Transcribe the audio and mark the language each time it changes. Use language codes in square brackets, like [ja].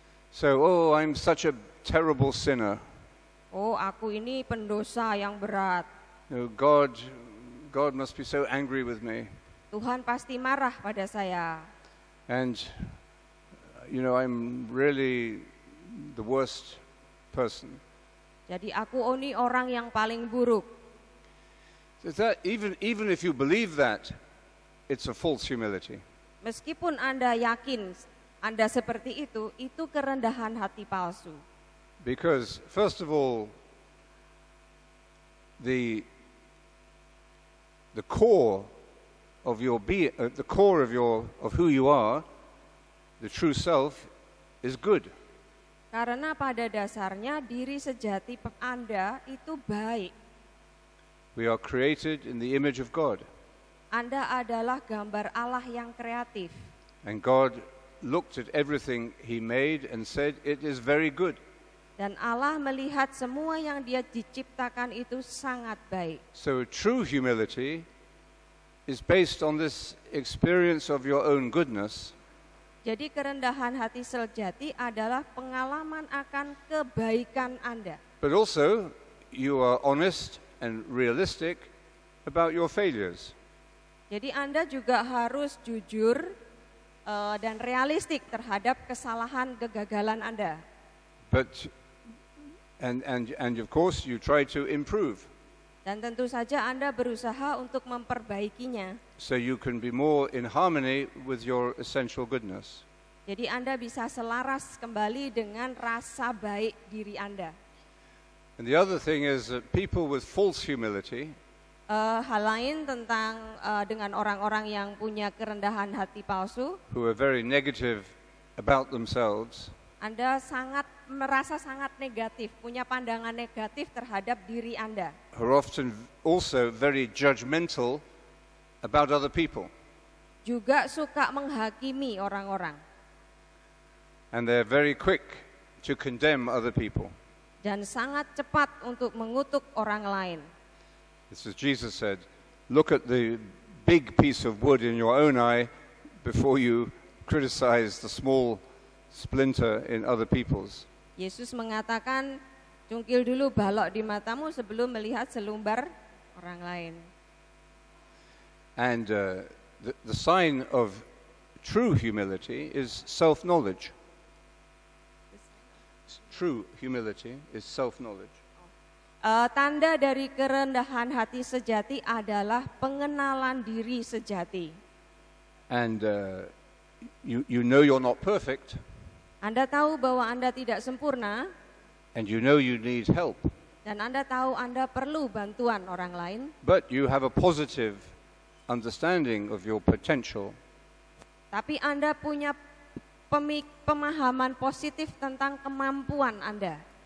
[en] So, I'm such a terrible sinner. [id] Oh, aku ini pendosa yang berat. [en] God must be so angry with me. [id] Tuhan pasti marah pada saya. [en] And, I'm really the worst person. [id] Jadi aku ini orang yang paling buruk. [en] That even if you believe that, it's a false humility. [id] Meskipun Anda yakin Anda seperti itu kerendahan hati palsu. [en] Because first of all, the core of your the core of who you are, the true self, is good. [id] Karena pada dasarnya diri sejati Anda itu baik. [en] We are created in the image of God. [id] Anda adalah gambar Allah yang kreatif. [en] And God looked at everything He made and said, it is very good. [id] Dan Allah melihat semua yang Dia diciptakan itu sangat baik. [en] So true humility is based on this experience of your own goodness. [id] Jadi kerendahan hati sejati adalah pengalaman akan kebaikan Anda. [en] But also you are honest and realistic about your failures. [id] Jadi Anda juga harus jujur dan realistik terhadap kesalahan kegagalan Anda. [en] But and of course you try to improve. [id] Dan tentu saja Anda berusaha untuk memperbaikinya. [en] So you can be more in harmony with your essential goodness. [id] Jadi Anda bisa selaras kembali dengan rasa baik diri Anda. [en] And the other thing is that people with false humility, [id] hal lain tentang dengan orang-orang yang punya kerendahan hati palsu, [en] who are very negative about themselves, [id] Anda merasa sangat negatif, punya pandangan negatif terhadap diri Anda. [en] are often also very judgmental about other people. [id] Juga suka menghakimi orang-orang. [en] And they're very quick to condemn other people. [id] Dan sangat cepat untuk mengutuk orang lain. [en] This is Jesus said, look at the big piece of wood in your own eye before you criticize the small splinter in other people's. [id] Yesus mengatakan, cungkil dulu balok di matamu sebelum melihat selumbar orang lain. [en] And the sign of true humility is self-knowledge. True humility is self-knowledge. [id] Tanda dari kerendahan hati sejati adalah pengenalan diri sejati. [en] And you know you're not perfect. [id] Anda tahu bahwa Anda tidak sempurna. [en] And you know you need help. [id] Dan Anda tahu Anda perlu bantuan orang lain. [en] But you have a positive understanding of your potential. [id] Tapi Anda punya pemahaman positif tentang kemampuan Anda.